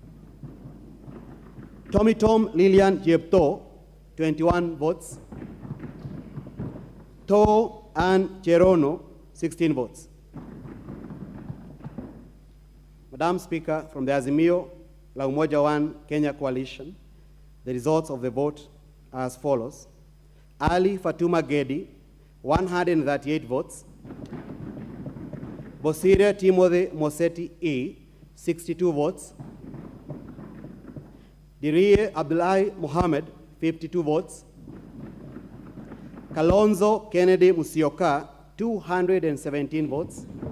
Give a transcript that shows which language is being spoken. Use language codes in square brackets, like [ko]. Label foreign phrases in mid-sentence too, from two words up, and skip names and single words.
[en] Tommy Tom Lilian Jepto, 21 votes. To Ann Cherono, 16 votes. Madam Speaker, from the Azimio La Umoja One Kenya Coalition, the results of the vote are as follows. Ali Fatuma Gedi, 138 votes. Bosire Timothy Moseti E, 62 votes. Dirie Abdullahi Mohammed, 52 votes. Kalonzo Kennedy Musyoka, 217 votes.